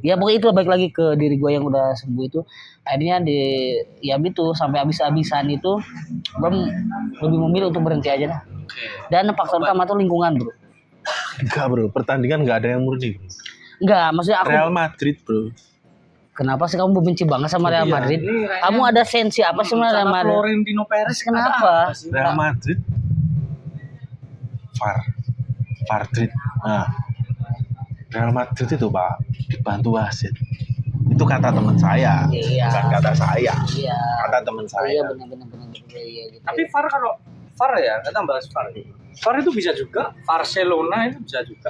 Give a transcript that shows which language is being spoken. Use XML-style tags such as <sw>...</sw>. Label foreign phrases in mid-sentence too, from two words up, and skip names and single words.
<id>Ya pokoknya itu balik lagi ke diri gue yang udah sembuh itu. Akhirnya ya itu sampai habis-habisan itu gue lebih memilih untuk berhenti aja dah. Dan faktor utama tuh lingkungan, bro. Enggak, bro. Pertandingan nggak ada yang murni, bro. Enggak, maksudnya aku Real Madrid, bro. kenapa sih kamu benci banget sama Real Iya, Madrid? ini kayaknya- Kamu ada sensi apa sih sama Real Sama Madrid? Florentino Perez Kenapa? ada apa sih? Real Madrid. Madrid. Nah, Real Madrid itu, Pak, dibantu wasit. Itu kata teman saya, Iya. bukan kata saya. Iya. Kata teman Iya saya. benar iya gitu. Tapi VAR kalau VAR ya, kita bahas VAR. VAR itu bisa juga, Barcelona itu bisa juga.</id>